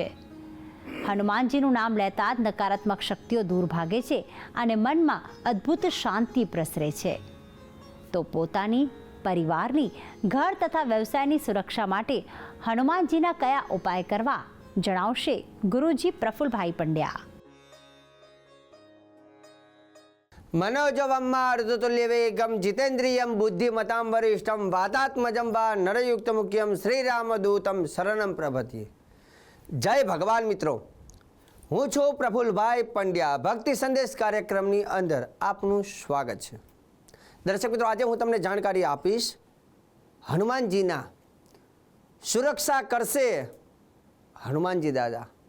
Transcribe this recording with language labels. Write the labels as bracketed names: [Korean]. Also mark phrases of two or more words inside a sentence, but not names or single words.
[Gujarati] હનુમાનજીનું નામ લેતા જ નકારાત્મક શક્તિઓ દૂર ભાગે છે અને મનમાં અદ્ભુત શાંતિ પ્રસરે છે. તો પોતાની, પરિવારની, ઘર તથા વ્યવસાયની સુરક્ષા માટે હનુમાનજીના કયા ઉપાય કરવા જણાવશે ગુરુજી પ્રફુલભાઈ પંડ્યા. [Sanskrit] मनोजवम मारुतुल्य वेगम जितेन्द्रियम बुद्धिमतां वरिष्ठम वातात्मजं वा नरयुक्त मुख्यम श्री रामदूतम शरणम प्रभति. [Hindi] जय भगवान [Gujarati] મિત્રો, હું છું પ્રફુલભાઈ પંડ્યા. ભક્તિ સંદેશ કાર્યક્રમની અંદર આપનું સ્વાગત છે. દર્શક મિત્રો, આજે હું તમને જાણકારી આપીશ હનુમાનજીના સુરક્ષા કરશે હનુમાનજી દાદા.